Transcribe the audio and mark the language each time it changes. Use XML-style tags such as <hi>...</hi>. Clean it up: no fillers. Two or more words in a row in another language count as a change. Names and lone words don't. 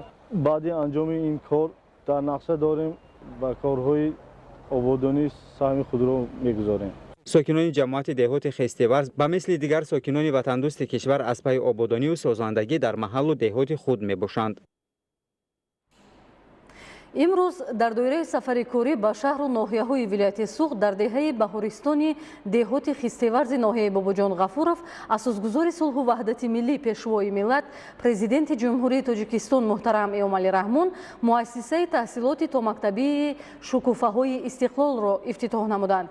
<fa>بعد انجام این کار در نقشه داریم و کارهای آبادانی سهم خود را میگذاریم. ساکنان جماعت دهات خسته‌ورز به مثل دیگر ساکنان وطن دوست کشور از پی آبادانی و سازندگی در محل و دهات خود می باشند.</fa> <tg>имрӯз дар доираи сафари корӣ ба шаҳру ноҳияҳои вилояти суғд дар деҳаи баҳористони деҳоти хистеварзи ноҳияи Бобоҷон Ғафуров асосгузори сулҳу ваҳдати миллии пешвои миллат президенти ҷумҳурии Тоҷикистон муҳтарам Эмомалӣ Раҳмон муассисаи таҳсилоти томактабии шукуфаҳои истиқлолро ифтитоҳ намуданд.</tg>